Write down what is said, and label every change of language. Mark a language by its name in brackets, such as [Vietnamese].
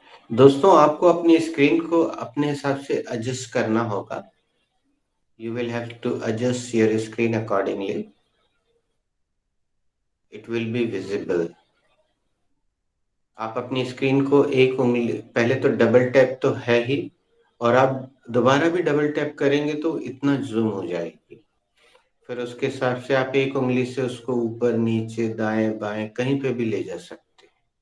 [Hindi] दोस्तों, आपको अपनी स्क्रीन को अपने हिसाब से एडजस्ट करना होगा। [English] You will have to adjust your screen accordingly. It will be visible. [Hindi] आप अपनी स्क्रीन को एक उंगली, पहले तो डबल टैप तो है ही, और आप दोबारा भी डबल टैप करेंगे तो इतना जूम हो जाएगी। फिर उसके हिसाब से आप एक उंगली से उसको ऊपर नीचे दाएं बाएं कहीं पे भी ले जा सकते हैं।